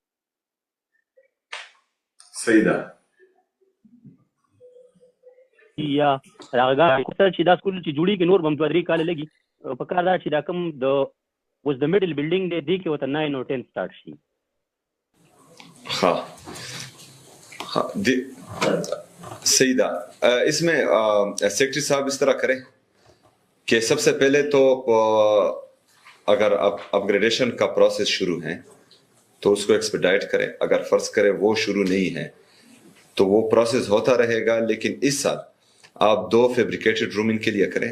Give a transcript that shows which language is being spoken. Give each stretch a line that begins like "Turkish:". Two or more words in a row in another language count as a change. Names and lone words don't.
Pashto: صحیح ده. یا هغه چې دا سکول چې جوړېږي نور به هم 2-3 کاله لګي. په کار دا چې دا کوم د اوس د
English: middle building
Pashto: دی دې کې ورته 9 او 10 سټارټ شي.
Urdu: ہاں ہاں سعیدہ، اس میں سیکریٹری صاحب اس طرح کریں کہ سب سے پہلے تو اگر اپگریڈیشن کا پروسیس شروع ہے تو اس کو ایکسپیڈائٹ کریں. اگر فرض کریں وہ شروع نہیں ہے تو وہ پروسیس ہوتا رہے گا، لیکن اس سال آپ 2
English: fabricated room
Urdu: ان کے لیے کریں.